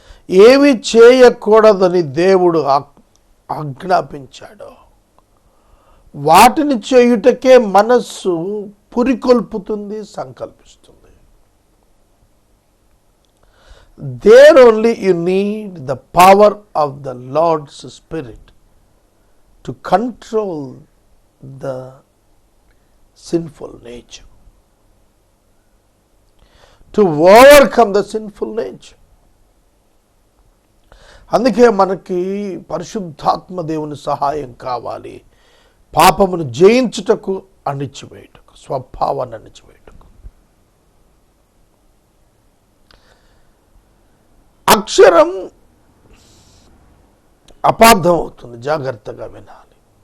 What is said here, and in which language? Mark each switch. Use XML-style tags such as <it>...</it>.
<te>ఏవి చేయకూడదని దేవుడు ఆజ్ఞాపించాడో వాటిని చేయుటకే మనస్సు పురికొల్పుతుంది, సంకల్పిస్తుంది.</te> <en>There only you need the power of the Lord's Spirit to control the sinful nature, to overcome the sinful nature.</en> <te>అందుకే మనకి పరిశుద్ధాత్మ దేవుని సహాయం కావాలి, పాపమును జయించుటకు, అణిచివేయుటకు, స్వభావాన్ని అణిచివేయుటకు. అక్షరం అపార్థం అవుతుంది, జాగ్రత్తగా వినాలి.</te>